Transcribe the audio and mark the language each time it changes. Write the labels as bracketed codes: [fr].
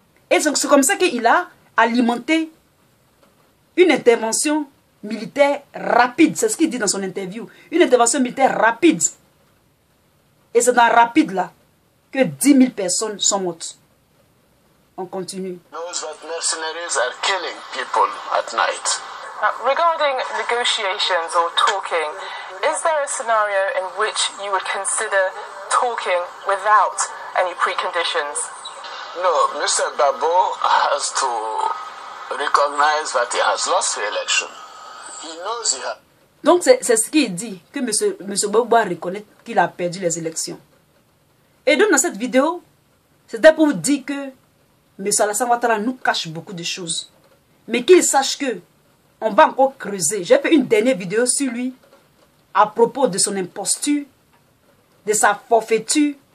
[fr] Et c'est comme ça qu'il a alimenté une intervention militaire rapide. C'est ce qu'il dit dans son interview. Une intervention militaire rapide. Et c'est dans rapide là que 10 000 personnes sont mortes. On continue. [en] Knows that mercenaries are killing people at night. Regarding negotiations or talking, is there a scenario in which you would consider talking without any preconditions? No, Mr. Gbagbo has to recognize that he has lost the election. He knows he has. [fr] Donc c'est ce qu'il dit, que M. Gbagbo doit reconnaître qu'il a perdu les élections. Et donc dans cette vidéo, c'était pour vous dire que M. Alassane Ouattara nous cache beaucoup de choses. Mais qu'il sache que on va encore creuser. J'ai fait une dernière vidéo sur lui à propos de son imposture, de sa forfaiture,